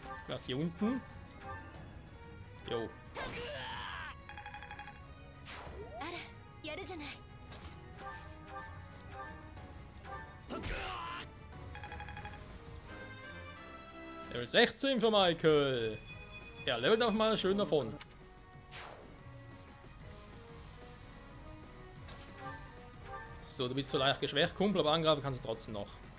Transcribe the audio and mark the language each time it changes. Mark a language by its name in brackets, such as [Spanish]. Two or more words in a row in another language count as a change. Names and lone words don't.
[German] Vielleicht hier unten. Jo. [Japanese] あらやるじゃない [German] Level 16 für Michael. Er levelt auch mal schön davon. So, du bist so leicht geschwächt, Kumpel, aber angreifen kannst du trotzdem noch.